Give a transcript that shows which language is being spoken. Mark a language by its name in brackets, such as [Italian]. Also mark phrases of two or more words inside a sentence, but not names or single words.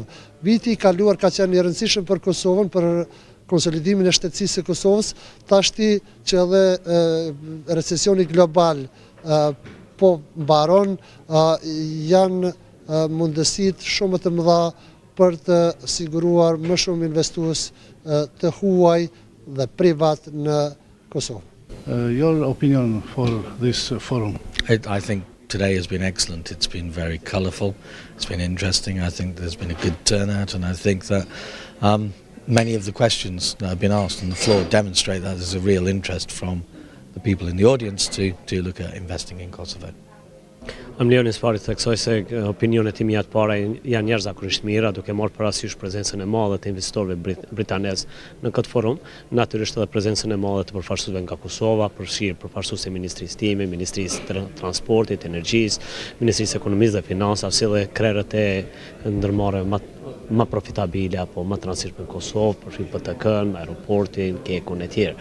[Albanian] Viti i kaluar ka qenë i rëndësishëm për Kosovën, për konsolidimin e shtetësisë së Kosovës, tashti që edhe recesioni global po mbaron, janë mundësit shumë të mëdha për të siguruar më shumë investues të huaj dhe privat në Kosovë. [English] Your opinion for this forum? I think today has been excellent. It's been very colourful. It's been interesting. I think there's been a good turnout, and I think that many of the questions that have been asked on the floor demonstrate that there's a real interest from the people in the audience to look at investing in Kosovo. [Albanian] Më lejoni së pari të theksoj se opinionet e mia të para janë jashtëzakonisht mira, duke marrë parasysh prezencën e madhe të investitorëve britanesë në këtë forum, natyrisht edhe prezencën e madhe të përfaqësuesve nga Kosova, përfaqësues e Ministrisë time, Ministrisë të Transportit, Energjisë, Ministrisë Ekonomisë dhe Financave, si dhe krerët e ndërmarrë më profitabile apo më të rëndësishme në Kosovë, përfshir BTK-n, aeroportin, Kekun e tjerë.